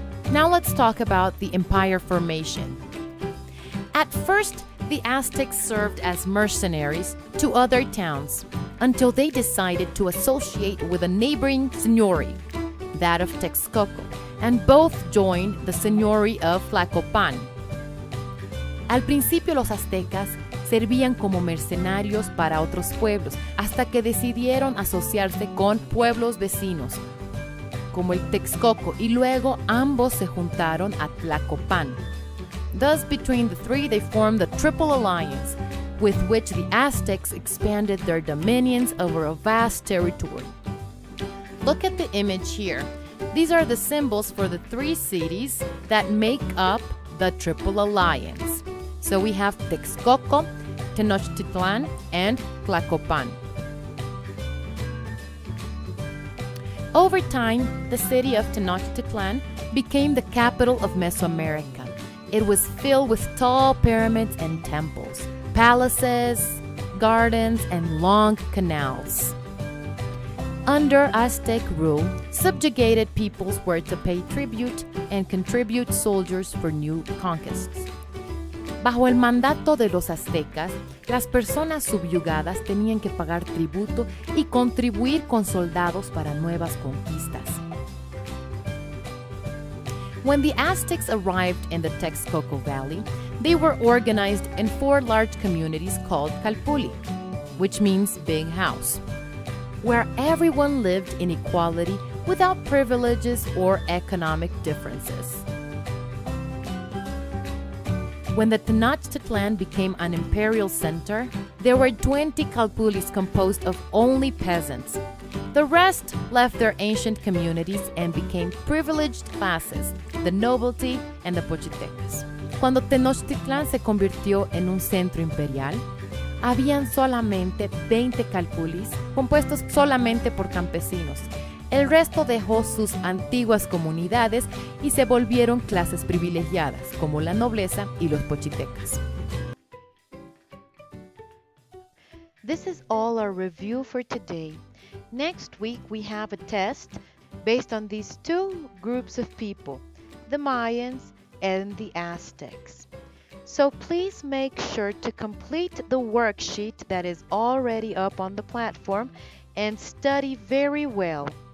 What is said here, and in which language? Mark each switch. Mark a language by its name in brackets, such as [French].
[English] Now let's talk about the empire formation. At first, the Aztecs served as mercenaries to other towns until they decided to associate with a neighboring seignory, that of Texcoco, and both joined the seignory of Tlacopan. [Spanish] Al principio los aztecas servían como mercenarios para otros pueblos hasta que decidieron asociarse con pueblos vecinos, como el Texcoco, y luego ambos se juntaron a Tlacopan. [English] Thus, between the three, they formed the Triple Alliance, with which the Aztecs expanded their dominions over a vast territory. Look at the image here. These are the symbols for the three cities that make up the Triple Alliance. So we have Texcoco, Tenochtitlan, and Tlacopan. Over time, the city of Tenochtitlan became the capital of Mesoamerica. It was filled with tall pyramids and temples, palaces, gardens, and long canals. Under Aztec rule, subjugated peoples were to pay tribute and contribute soldiers for new conquests. [Spanish] Bajo el mandato de los aztecas, las personas subyugadas tenían que pagar tributo y contribuir con soldados para nuevas conquistas. [English] When the Aztecs arrived in the Texcoco Valley, they were organized in 4 large communities called Calpulli, which means big house. where everyone lived in equality without privileges or economic differences. When the Tenochtitlan became an imperial center, there were 20 Calpulis composed of only peasants. The rest left their ancient communities and became privileged classes, the nobility and the pochitecas. [Spanish] Cuando Tenochtitlan se convirtió en un centro imperial, habían solamente 20 Calpulis compuestos solamente por campesinos. El resto dejó sus antiguas comunidades y se volvieron clases privilegiadas, como la nobleza y los pochitecas. [English] This is all our review for today. Next week we have a test based on these two groups of people, the Mayans and the Aztecs. So please make sure to complete the worksheet that is already up on the platform and study very well.